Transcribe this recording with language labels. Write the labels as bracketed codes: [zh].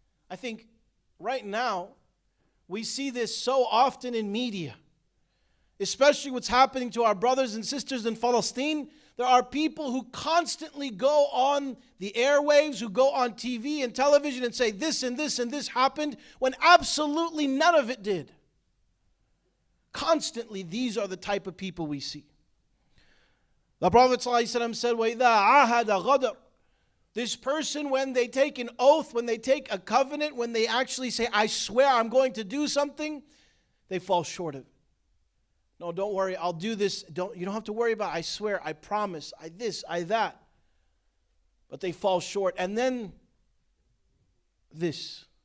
[en] I think right now, we see this so often in media, especially what's happening to our brothers and sisters in Palestine. There are people who constantly go on the airwaves, who go on TV and television and say this and this and this happened, when absolutely none of it did. Constantly, these are the type of people we see. [ar] The Prophet ﷺ said, وَإِذَا عَاهَدَ غَدَرَ. [en] This person, when they take an oath, when they take a covenant, when they actually say, I swear I'm going to do something, they fall short of it. No, don't worry, I'll do this. You don't have to worry about it. I swear, I promise, I this, I that. But they fall short. And then this.